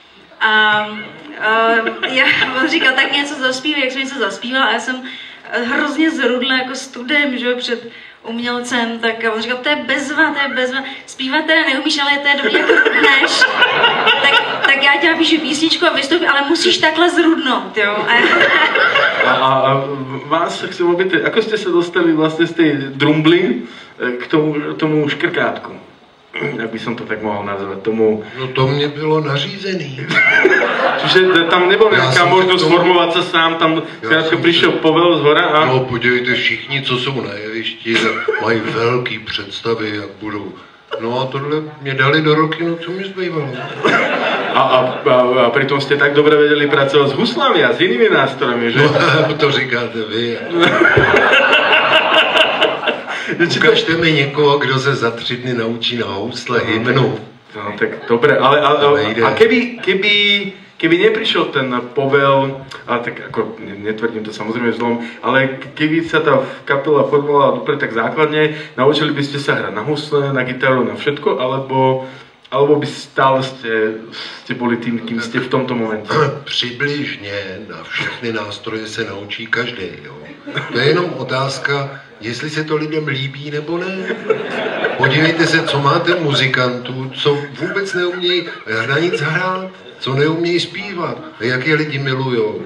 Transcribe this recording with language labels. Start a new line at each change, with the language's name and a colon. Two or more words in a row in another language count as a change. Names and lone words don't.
Czech: On říkal, tak něco zaspívej, jak jsem něco zaspívala a já jsem hrozně zrudla jako studem, že jo, před umělcem, tak on říkal, to je bezva, zpívat teda neumíš, ale to je dobrý, jako rudneš, tak já tě napíšu písničku a vystoupím, ale musíš takhle zrudnout, jo.
Slovak: A vás chcem opýtať, ako ste sa dostali vlastne z tej drumbly k tomu škrkátku?
Czech: Jak by som to tak mohl nazvat, tomu... No to mě bylo nařízený. Čiže tam nebyla nějaká možnost formovat se sám, tam zkrátka přišel povel z hora a... No podívejte, všichni, co jsou na jevišti, mají velký představy, jak budou. No a tohle mě dali do roky, no co mi zbývalo.
Slovak: A pritom ste tak dobre vedeli pracovať s huslami a s inými nástrojmi, že?
Czech: No to říkáte vy. Ukažte mi někoho, kdo se za 3 dny naučí na housle hymnu.
Slovak: No tak dobre, ale a keby neprišiel ten povel, ale tak ako netvrdím to samozrejme zlom, ale keby sa tá kapela formovala dobre tak základne, naučili by ste sa hrať na husle, na gitaru, na všetko, alebo by stále ste boli tým, kým ste v tomto momente?
Czech: Přibližně na všechny nástroje se naučí každý. Jo. To je jenom otázka, jestli se to lidem líbí nebo ne. Podívejte se, co máte muzikantů, co vůbec neumějí na nic hrát, co neumějí zpívat a jak je lidi milujou.